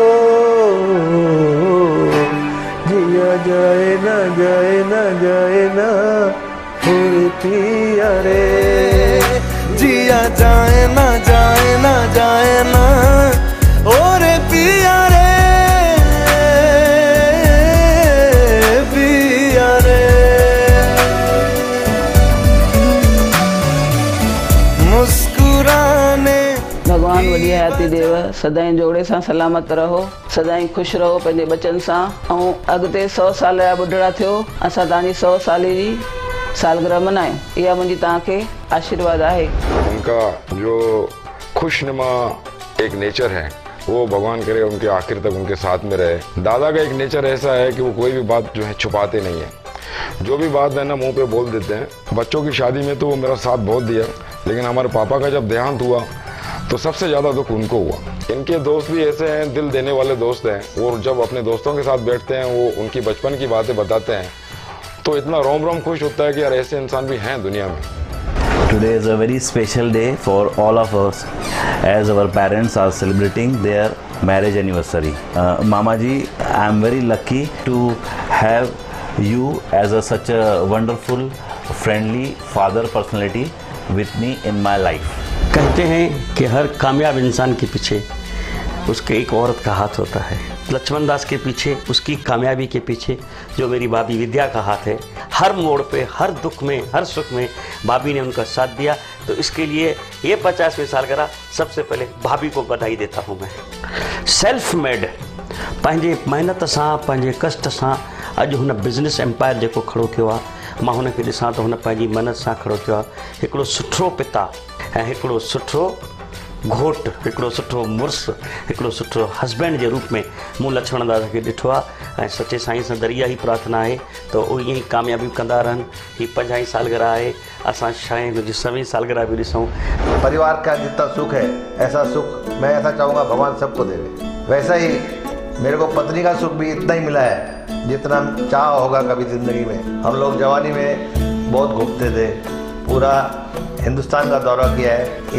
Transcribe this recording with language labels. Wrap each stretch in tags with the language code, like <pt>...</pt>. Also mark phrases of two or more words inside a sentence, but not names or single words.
<hi>जिया जाए ना जाए ना जाए ना फिर पिया रे, जिया जाए ना जाए ना जाए ना और पिया रे, पिया रे। मुस्कुराने</hi> <sd>भगवान वॾी हयाती देव, सदाई जोड़े सां सलामत रहो, सदाई खुश रहो पंहिंजे बचन सां। ऐं अॻिते 100 साल जा बुढ़ड़ा थियो, असां तव्हांजी 100 साले जी सालगिरह मनायूं, इहा मुंहिंजी तव्हांखे आशीर्वाद आहे।</sd> <hi>उनका जो खुशनुमा एक नेचर है, वो भगवान करे उनके आखिर तक उनके साथ में रहे। दादा का एक नेचर ऐसा है कि वो कोई भी बात जो है छुपाते नहीं है, जो भी बात है ना मुंह पे बोल देते हैं। बच्चों की शादी में तो वो मेरा साथ बहुत दिया, लेकिन हमारे पापा का जब देहांत हुआ तो सबसे ज़्यादा दुख उनको हुआ। इनके दोस्त भी ऐसे हैं, दिल देने वाले दोस्त हैं। वो जब अपने दोस्तों के साथ बैठते हैं, वो उनकी बचपन की बातें बताते हैं तो इतना रोम रोम खुश होता है कि यार ऐसे इंसान भी हैं दुनिया में।</hi> <en>Today is a very special day for all of us as our parents are celebrating their marriage anniversary. Mama ji, I am very lucky to have you as such a wonderful, friendly father personality with me in my life.</en> <hi>कहते हैं कि हर कामयाब इंसान के पीछे उसके एक औरत का हाथ होता है। लक्ष्मण दास के पीछे, उसकी कामयाबी के पीछे जो मेरी भाभी विद्या का हाथ है। हर मोड़ पे, हर दुख में, हर सुख में भाभी ने उनका साथ दिया। तो इसके लिए ये 50वीं सालगिरह सबसे पहले भाभी को बधाई देता हूँ मैं।</hi> <en>self made,</en> <sd>पंहिंजे महिनत सां, पंहिंजे कष्ट सां अॼु हुन</sd> <en>business empire</en> <sd>जेको खड़ो थियो आहे, मां हुनखे ॾिसां त हुन पंहिंजी महिनत सां खड़ो थियो आहे। हिकिड़ो सुठो पिता ऐं हिकिड़ो सुठो घोट, हिकिड़ो सुठो मुड़ुसु, हिकिड़ो सुठो हस्बैंड जे रूप में मूं लक्ष्मण दादा खे ॾिठो आहे। ऐं सचे साईं सां दरिया ही प्रार्थना आहे त उहो ईअं ई कामयाबी कंदा रहनि। हीअ 50 सालगिरह आहे, असां शायदि हुनजी 100वीं सालगिरह बि ॾिसूं।</sd> <hi>परिवार का जितना सुख है, ऐसा सुख मैं ऐसा चाहूँगा भगवान सबको देवे। वैसा ही मेरे को पत्नी का सुख भी इतना ही मिला है जितना चाह होगा कभी ज़िंदगी में। हम लोग जवानी में बहुत घूमते थे, पूरा हिंदुस्तान का दौरा किया है।</hi>